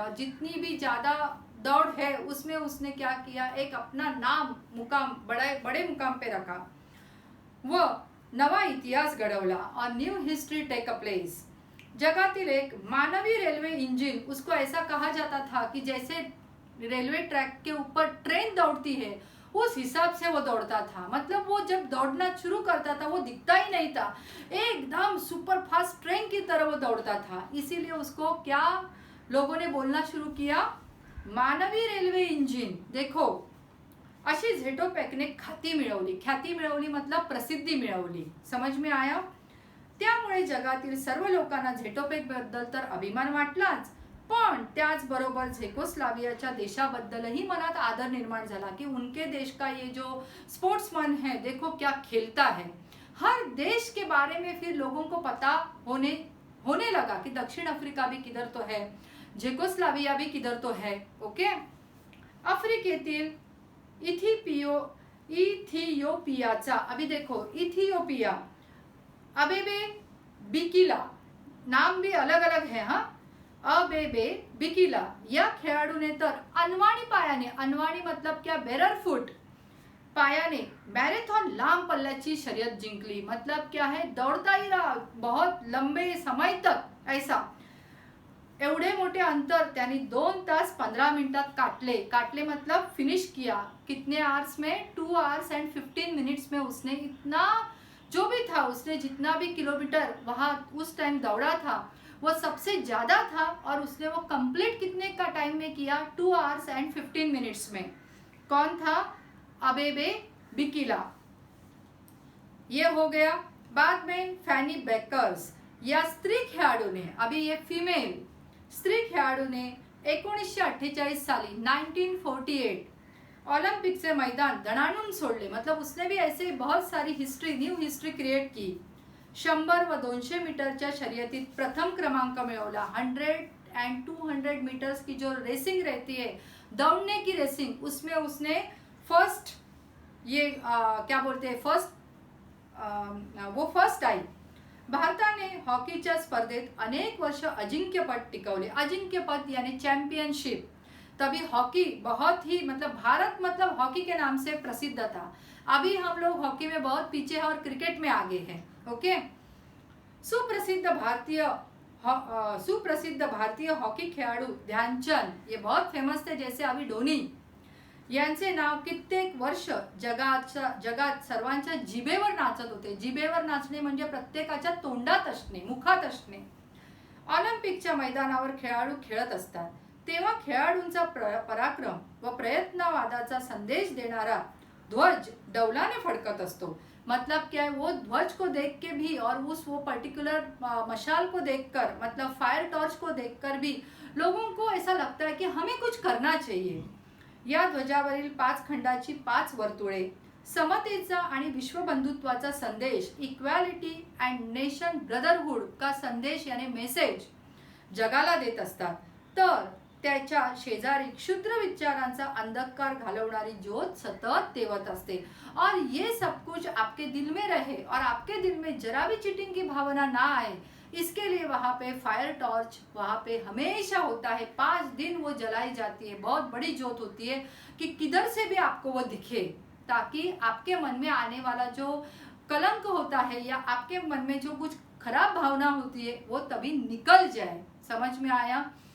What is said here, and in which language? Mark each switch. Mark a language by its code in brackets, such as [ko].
[hi] और जितनी भी ज़्यादा दौड़ है उसमें उसने क्या किया, एक अपना नाम मुकाम बड़े मुकाम पे रखा [mr] व नवा इतिहास घडवला. [hi] और [en] New history take a place. [mr] जगातील एक मानवी रेलवे इंजिन, [hi] उसको ऐसा कहा जाता था कि जैसे रेलवे ट्रैक के ऊपर ट्रेन दौड़ती है उस हिसाब से वो दौड़ता था. मतलब वो जब दौड़ना शुरू करता था वो दिखता ही नहीं था, एकदम सुपर फास्ट ट्रेन की तरह वो दौड़ता था. इसीलिए उसको क्या लोगों ने बोलना शुरू किया, मानवी रेल्वे इंजिन. [mr] देखो, अशी झेटोपेकने ख्याती मिळवली मतलब प्रसिद्धी मिळवली. [hi] समझ में आया. [mr] त्यामुळे जगातील सर्व लोकांना झेटोपेक बद्दल तर अभिमान वाटलाच, पण त्याचबरोबर झेकोस्लावियाच्या देशाबद्दलही मनात आदर निर्माण झाला कि [hi] उनके देश का ये जो स्पोर्ट्समैन है, देखो क्या खेलता है. हर देश के बारे में फिर लोगों को पता होने लगा कि दक्षिण अफ्रीका भी किधर तो है, झेकोस्लाविया भी किधर तो है. ओके. [mr] आफ्रिकेतील इथियोपियाचा, [hi] अभी देखो इथियोपिया, अबेबे बिकिला, नाम भी अलग अलग है. [mr] हाँ, अबेबे बिकिला या खेळाडूने तर अनवाणी [hi] मतलब क्या, [mr] बेररफुट पायाने मैराथन लांब पल्ल्याची शर्यत जिंकली. [hi] मतलब क्या है, दौड़ता ही रहा बहुत लंबे समय तक. [mr] ऐसा एवढे मोठे अंतर त्यांनी 2 तास 15 मिनटात काटले [hi] मतलब फिनिश किया. कितने आवर्स में, [en] 2 hours and 15 minutes [hi] में उसने इतना जो भी था, उसने जितना भी किलोमीटर वहाँ उस टाइम दौड़ा था वो सबसे ज़्यादा था और उसने वो कंप्लीट कितने का टाइम में किया? [en] 2 hours and 15 minutes [hi] में। कौन था? अबेबे बिकिला। ये हो गया। [mr] बाद में फैनी बेकर्स या स्त्री खेळाडू ने, [hi] अभी ये फीमेल [mr] स्त्री खेळाडू ने 1948 साली 1948 ऑलिम्पिकचे मैदान दणाणून सोडले। [hi] मतलब उसने भी ऐसे बहुत सारी हिस्ट्री, न्यू हिस्ट्री क्रिएट की। [mr] 100 व 200 मीटरच्या शर्यतीत प्रथम क्रमांक मिळवला। [hi] 100 and 200 मीटर्स की जो रेसिंग रहती है, दौड़ने की रेसिंग, उसमें उसने फर्स्ट, ये क्या बोलते हैं, वो फर्स्ट आई। [mr] भारताने हॉकीच्या स्पर्धेत अनेक वर्ष अजिंक्यपद टिकवले। [hi] अजिंक्यपद यानी चैंपियनशिप। तभी हॉकी बहुत ही, मतलब भारत मतलब हॉकी के नाम से प्रसिद्ध था। अभी हम लोग हॉकी में बहुत पीछे हैं और क्रिकेट में आगे हैं। ओके। [mr] सुप्रसिद्ध भारतीय हॉकी खेळाडू ध्यानचंद, [hi] ये बहुत फेमस थे, जैसे अभी धोनी, [mr] यांचे नाव कित्येक वर्ष जगात सर्वांच्या जिभेवर नाचत होते। जिभेवर नाचणे म्हणजे प्रत्येकाच्या तोंडात असणे, मुखात असणे। ऑलिम्पिकच्या मैदानावर खेळाडू खेळत असतात तेव्हा खेळाडूंचा पराक्रम व प्रयत्नवादाचा संदेश देणारा ध्वज डौलाने फडकत असतो। [hi] मतलब क्या है, वो ध्वज को देख के भी और वो पर्टिकुलर मशाल को देखकर, मतलब फायर टॉर्च को देखकर भी लोगों को ऐसा लगता है कि हमें कुछ करना चाहिए। [mr] या ध्वजावरील 5 खंडाची 5 वर्तुळे समतेचा आणि विश्वबंधुत्वाचा संदेश, इक्वॅलिटी अँड नेशन ब्रदरहुड [hi] का संदेश यानी मेसेज [mr] जगाला देत असतात। तर त्याच्या शेजारी क्षुद्र विचारांचा अंधकार घालवणारी ज्योत सतत तेवत असते। [hi] और ये सब कुछ आपके दिल में रहे और आपके दिल में जरा भी चीटिंग की भावना ना आए, इसके लिए वहाँ पे फायर टॉर्च वहाँ पे हमेशा होता है। 5 दिन वो जलाई जाती है, बहुत बड़ी ज्योत होती है कि किधर से भी आपको वो दिखे, ताकि आपके मन में आने वाला जो कलंक होता है या आपके मन में जो कुछ खराब भावना होती है वो तभी निकल जाए। समझ में आया?